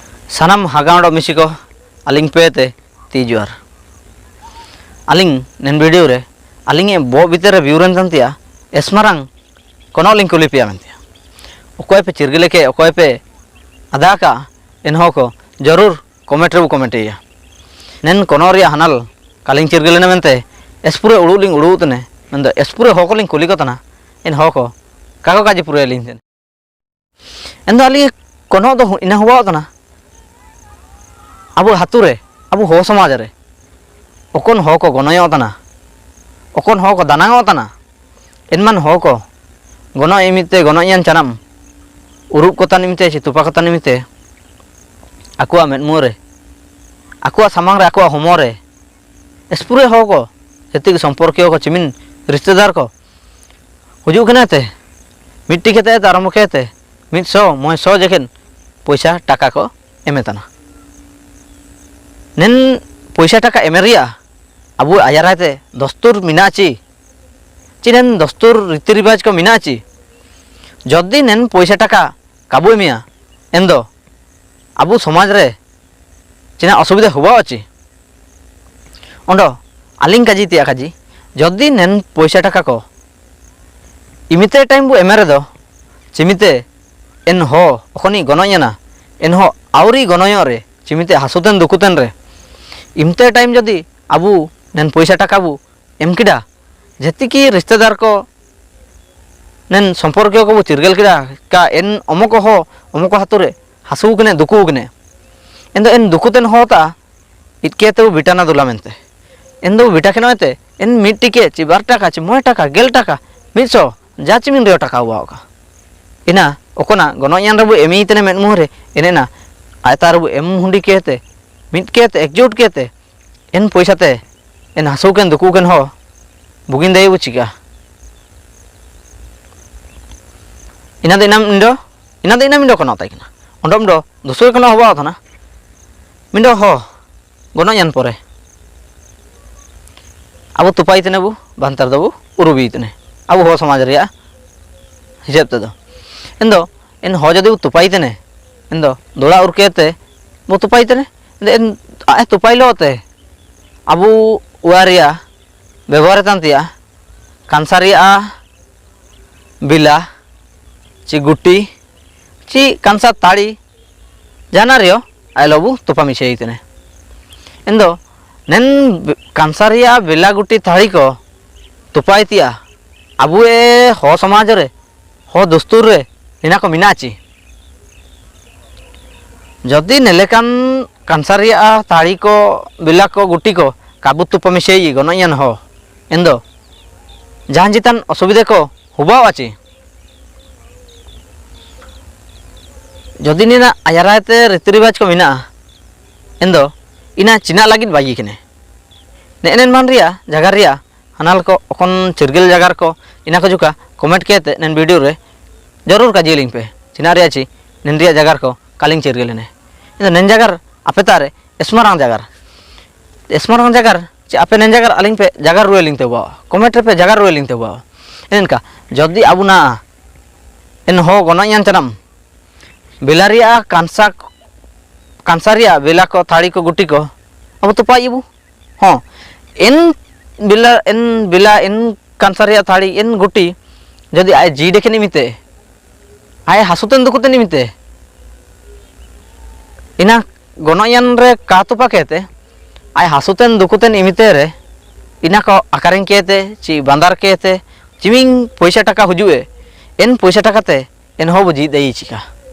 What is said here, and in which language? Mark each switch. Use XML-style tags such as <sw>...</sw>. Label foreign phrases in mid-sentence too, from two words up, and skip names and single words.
<hoc>सानाम हागाड़ मिसी को अलिंग पेते ती जुआर अलिंग नेन वीडियो रे अलिंग बो भीतर व्यूरन तंतिया एस्मारंग कोनो लिंक कुली पिया मेंतिया ओकोय पे चिरगले के ओकोय पे अदा का इनहो को जरूर कमेंट रे कमेंटिया नेन कोनो रिया हनल कालिंग चिरगले ने मेंते एसपुरे उड़ुलिंग उड़ुतने मेंदो एसपुरे होकोलिंग कुली को तना इन होको काको काजी पुरे लिंग तेन एंदो अलिंग कोनो दो इना हुआ तना अब हातुरे अब हो समाज रे ओकोन हो को गनयो तना ओकोन हो को दानांगो तना इनमान हो को गनो इमिते गनोयान चनाम उरुप को तानिमिते चितुपा को तानिमिते आकुआ मेदमुरे आकुआ सामांग रे आकुआ होमो रे एसपुरे हो को जति संपर्कियो को चिमिन रिश्तेदार को हुजु कनाते मिट्टी केते आरम्भ केते 100 जेखेन पैसा टाका को एमेताना नेन पैसा टाका एमेरिया अब आयाराते दस्तूर मिनाची चिनेन दस्तूर रीति रिवाज को मिनाची जदि नेन पैसा टाका काबू मिया एंदो अब समाज रे चिना असुविधा हुआ अच्छी अंडो आलिंग काजी तिया काजी जदि नेन पैसा टाका को इमिते टाइम बु एमेरे दो चिमिते एन हो अखनी गनयना एन हो आउरी गनय रे चिमिते हासुतेन दुकुतेन रे इमते टाइम जदि आबू नेन पैसा टाका बु एम किडा जेति की रिश्तेदार को नेन संपर्क को चिरगल किडा का एन अमुक हातुरे हासु कने दुकु कने एन दो एन दुकुतेन होता इतके तो बिटाना दुला मेनते एन दो बिटा केनते एन मिट्टी के ची 2 टाका ची 9 टाका 11 टाका 100 जाचिमिन रे टाका हुआ का इना ओकोना गनयान रबु एमी तने मेन मुहरे एनेना आयता रबु एम हुंडी केते मिट केते एकजुट केते एन पैसाते एन हासुकेन दुकुकेन हो बुगिन दे बुचिका इना देना मिंडो कोना ताइकना ओंडम दो दुसुर कोना होबा थना मिंडो हो गनयान परे अब तुपाई तने बु बांतर दबु उरुबी तने अब हो समाज रिया हिसाब ते दो एन हो जदि तुपाई तने एन दो दोड़ा उरकेते बो तुपाई तने एन आए तुपाई लोते अब उरिया व्यवहार तांतिया कांसारिया बिला ची गुटी ची कांसा ताड़ी जाना रियो आए लोबू तुपा मिसे तने एन दो नेन कांसारिया बिला गुटी ताड़ी को तुपाई तिया अब हो समाज रे हो दस्तूर रे इना को मिनाची जदि नेलेकान कांसारिया ताड़ी को बिला को गुटी को काबू तुप मिसे गनयान हो एंदो जहां जितान असुविधा को हुआ आची जदि निना आयाराते रीति रिवाज को मिना एंदो इना चिना लगित बागी कने नेन मान रिया जगार रिया हनाल को अखन चिरगल जगार को इना को जुका कमेंट केते नेन वीडियो रे जरूर काजी लिंक पे चिना रिया ची नेन रिया जगार को कालिंग चिरगल ने इन नेन जगार आपे तारे स्मारंग जगार चे आपे नेन जगार अलिंग पे जगार रुए लिंग ते बा कमेंट पे जगार रुए लिंग ते बा इनका जदि अबुना इन हो गनयान चनम बिलारिया कांसारिया बिला को थाड़ी को गुटी को अब तो पाइबू हाँ इन बिला इन कांसारिया थाड़ी इन गुटी जदि आए जी देखे निमिते आए हासुतेन दुकुते निमिते इना गनयान रे का तुपा कहते आए हासुतेन दुकुतेन इमिते रे इना को आकारें कहते ची बांदार कहते चिमिंग पैसा टाका हुजुए एन पैसा टाका ते एन हो बुझी दई चिका</hoc>